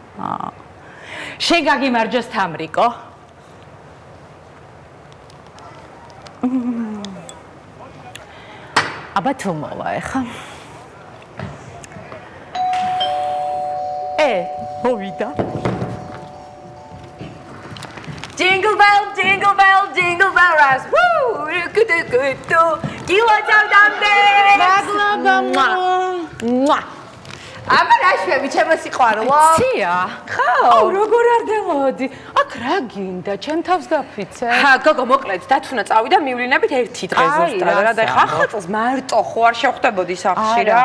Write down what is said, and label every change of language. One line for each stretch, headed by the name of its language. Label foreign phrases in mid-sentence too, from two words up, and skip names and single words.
Georgian: შენ გაგიმარჯოს თამრიკო. აბა თუ მოვა ეხა. მოვიდა.
English: Jingle bell, jingle bell, jingle bell rise. Woo! Good.
Georgian: გილოჭამდე. მადლობა. აბა რა შვები, ჩემო სიყვარულო? ცია? ხო. აუ, როგორ არ დამოდი? აქ რა გინდა? ჩემ თავს გაფიცე? გოგო, მოკლედ, დათუნა წავიდა მივლინებით ერთი დღე ზუსტად რა და ეხა ახალ წელს მარტო ხო არ შევხვდებოდი სახლში რა.